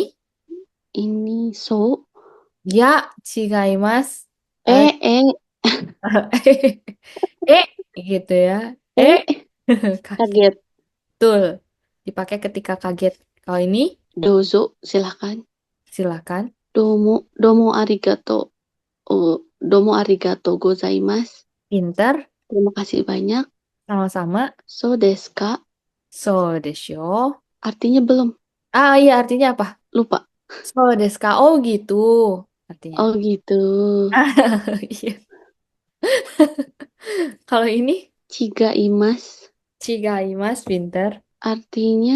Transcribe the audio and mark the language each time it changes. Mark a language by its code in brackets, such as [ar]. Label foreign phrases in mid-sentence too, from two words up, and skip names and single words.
[id] Ini so. [ja] や、違います. Eh. [id] Eh, gitu ya. Eh, Eh. Kaget. betul. Dipakai ketika kaget. Kalau ini, Dozo. Silahkan. silakan. [ja] どうもありがとう。おお、どうもありがとうございます. [id] Pinter, Terima kasih banyak. sama-sama. [ja] そうですか? そうでしょう. [id] Artinya belum. Ah, iya, artinya apa? Lupa. [ja] そうですか. [id] Oh, gitu. Artinya. Oh gitu. Iya. Kalau ini, [ja] Chigaimasu. chigaimasu, [id] pinter. Artinya,